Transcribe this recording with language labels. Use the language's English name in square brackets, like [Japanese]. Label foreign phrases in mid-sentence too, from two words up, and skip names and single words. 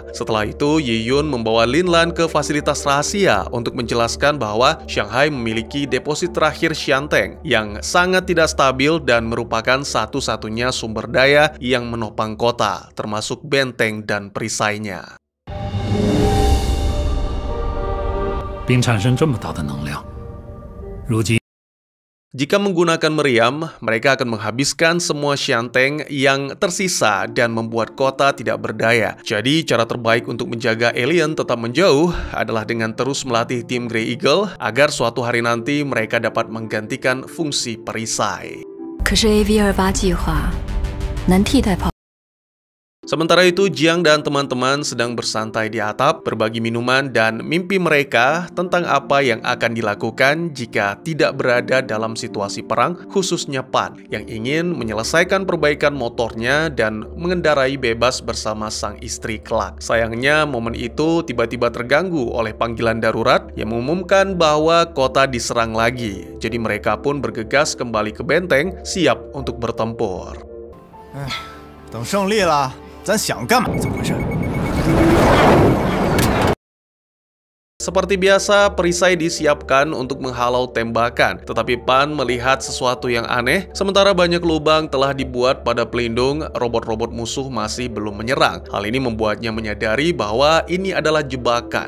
[Indonesian] Setelah itu, Yiyun membawa Linlan ke fasilitas rahasia untuk menjelaskan bahwa Shanghai memiliki deposit terakhir Xianteng yang sangat tidak stabil dan merupakan satu-satunya sumber daya yang menopang kota, termasuk benteng dan perisainya. [Chinese] 并产生这么大的能量，如今 [Indonesian] Jika menggunakan meriam, mereka akan menghabiskan semua Xianteng yang tersisa dan membuat kota tidak berdaya. Jadi, cara terbaik untuk menjaga alien tetap menjauh adalah dengan terus melatih tim Grey Eagle agar suatu hari nanti mereka dapat menggantikan fungsi perisai. [Chinese] 可是 AV-28 计划能替代炮。 [Indonesian] Sementara itu, Jiang dan teman-teman sedang bersantai di atap, berbagi minuman dan mimpi mereka tentang apa yang akan dilakukan jika tidak berada dalam situasi perang, khususnya Pan, yang ingin menyelesaikan perbaikan motornya dan mengendarai bebas bersama sang istri kelak. Sayangnya, momen itu tiba-tiba terganggu oleh panggilan darurat yang mengumumkan bahwa kota diserang lagi. Jadi mereka pun bergegas kembali ke benteng, siap untuk bertempur. [Chinese] 等胜利了，咱想干嘛怎么回事？ [Indonesian] Seperti biasa, perisai disiapkan untuk menghalau tembakan. Tetapi Pan melihat sesuatu yang aneh, sementara banyak lubang telah dibuat pada pelindung, robot-robot musuh masih belum menyerang. Hal ini membuatnya menyadari bahwa ini adalah jebakan.